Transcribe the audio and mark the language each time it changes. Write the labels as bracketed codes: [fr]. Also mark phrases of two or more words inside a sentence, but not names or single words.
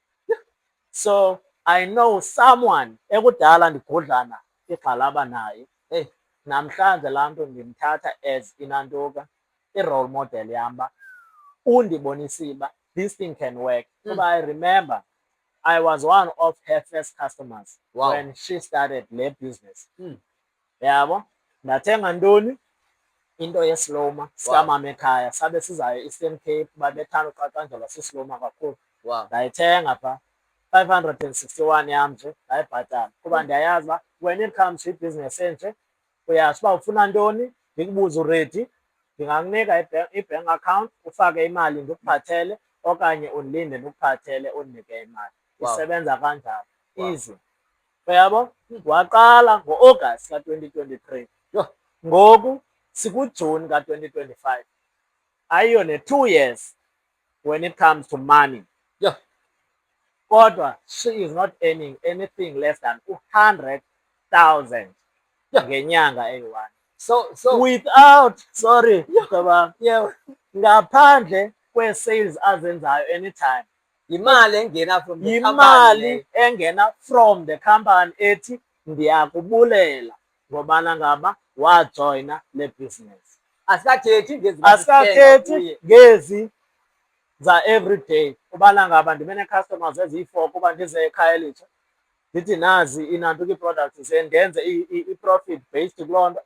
[en] So I know someone [xh] ekudala ndigudlana igxalaba naye, namhlanje laa mntu ndimthatha as inantuka i-role model yam uba undibonisile uba [en] this thing can work. Kuba I remember I was one of her first customers. Wow. When she started [xh] le business. Yabo, ndathenga ntoni? Into yesiloma sikamama ekhaya, sabe sizayo e-Eastern Cape, babethanda uqaqanjelwa sisiloma kakhulu. [en] Wow. [xh] Ndayithenga phaa 561 yam nje ndayibhatala kuba ndiyayazi uba [en] when it comes to [xh] ibhizinesi enje uyatsho uba ufuna ntoni, ndikubuze uredi, ndingakunika i- [en] bank account [xh] ufake imali ndikuphathele okanye undilinde ndikuphathele undinike imali. [en] Wow. [xh] Isebenza kanjalo. [en] Wow. [xh] Easy. Uyabo? Waqala ngo-August ka-2023. Yho. Ngoku sikuJuni ka-2025. [en] Ayiyo ne-2 years when it comes to money. [xh] Yho. [en] Kodwa she is not earning anything less than 200,000 [xh] ngenyanga eyi-1. [en] So Without, sorry, yeah, [xh] ngaphandle kwe-sales azenzayo anytime. imali engena [en] from the company. [xh] Imali engena [en] from the company [xh] ethi ndiyakubulela ngobana ngaba wajoyina le business. Asikathethi ngezi Asikathethi ngezi za everyday ubana ngaba ndibe nee-customers eziyi-4 kuba ndize ekhaya elitsha ndithi nazi inantuka ii-products ndenze i-profit based kuloo nto.